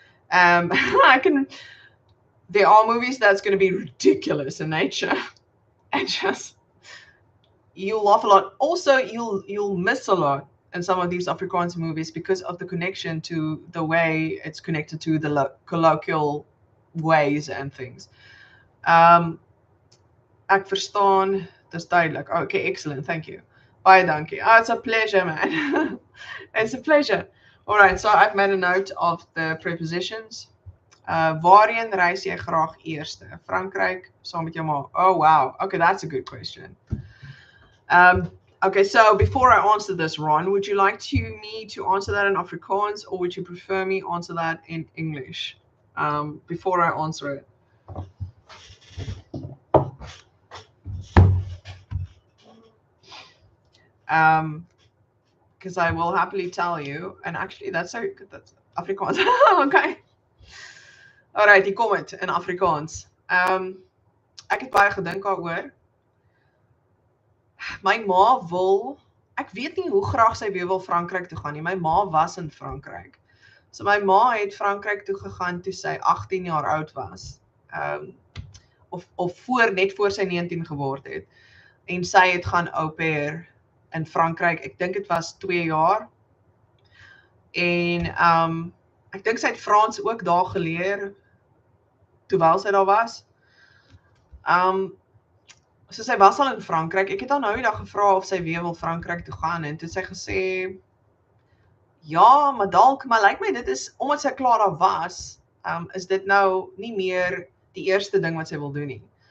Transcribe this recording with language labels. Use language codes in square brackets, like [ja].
[en] There are movies that's going to be ridiculous in nature, and just you'll laugh a lot. Also, you'll miss a lot in some of these Afrikaans movies because of the connection to the way it's connected to the colloquial ways and things. [af] Ek verstaan, dis duidelik. [en] Okay, excellent, thank you. [af] Baie dankie. [en] It's a pleasure, man. It's a pleasure. All right, so I've made a note of the prepositions. [af] Waarheen reis jy graag eerste? Frankryk, saam met jou ma. [en] Oh, wow. Okay, that's a good question. Okay, so before I answer this, Ron, would you like me to answer that in Afrikaans, or would you prefer me answer that in English? Before I answer it. Because I will happily tell you, and actually that's Afrikaans. [af] Okay. Alright, hier kom dit in Afrikaans. Ek het baie gedink daaroor. My ma wil, ek weet nie hoe graag sy weer wil Frankryk toe gaan nie. My ma was in Frankryk. So my ma het Frankryk toe gegaan toe sy 18 jaar oud was. Of net voor sy 19 geword het. En sy het gaan au pair in Frankryk. Ek dink dit was 2 jaar. En ek dink sy het Frans ook daar geleer terwyl sy daar was. So sy was al in Frankryk. Ek het haar nou die dag gevra of sy weer wil Frankryk toe gaan en toe sy gesê ja, maar dalk, maar lyk my dit is omdat sy klaar daar was, is dit nou nie meer die eerste ding wat sy wil doen nie.